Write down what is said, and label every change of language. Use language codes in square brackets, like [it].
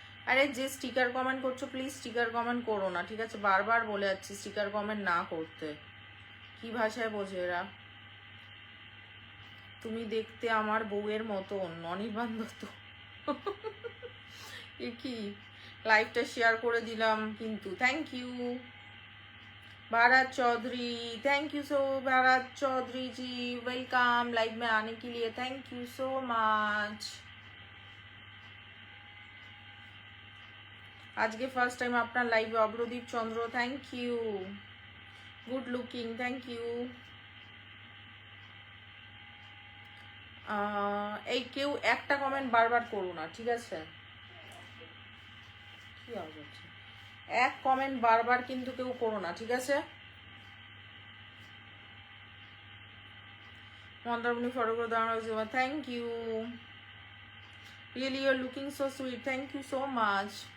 [bn] আরে যে sticker comment করছো প্লিজ স্টিকার কমেন্ট করো না, ঠিক আছে? বারবার বলে যাচ্ছি স্টিকার কমেন্ট না করতে। কি ভাষায় বোঝে এরা? তুমি দেখতে আমার বউয়ের মতন, অনির্বাণ দত্ত। এ কি? লাইভটা শেয়ার করে দিলাম কিন্তু। [en] thank you [hi] Bharat Chaudhary, thank you so Bharat Chaudhary ji, welcome live में आने के लिए, थैंक यू सो मच। आज के फर्स्ट टाइम अपना live अब्रदीप Chandra, thank you, good looking, thank you. [bn] এই কেউ একটা কমেন্ট বারবার করো না, ঠিক আছে? কি আওয়াজ? এক কমেন্ট বারবার কিন্তু কেউ করো না, ঠিক আছে? মন্দারমণি ফটো করে দাঁড়ানো, [en] Thank you, really you are looking so sweet, thank you so much.